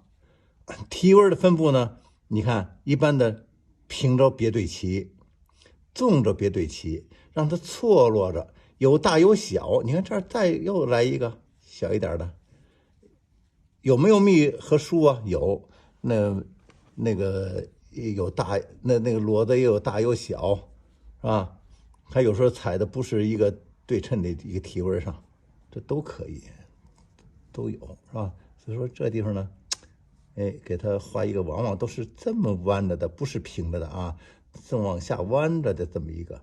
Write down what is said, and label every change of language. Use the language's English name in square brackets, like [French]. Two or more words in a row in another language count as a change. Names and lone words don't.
[Chinese] 提紋的分布呢，你看一般的平着別對齊，縱着別對齊，讓它錯落着，有大有小。你看這兒再又來一個小一點的，有沒有密和疏啊？有，那個有大，那個騾子也有大有小，是吧？它有時候踩的不是一個對稱的一個提紋上，這都可以，都有，是吧？所以說這地方呢，哎，給它畫一個，往往都是這麼彎着的，不是平着的啊，正往下彎着的這麼一個。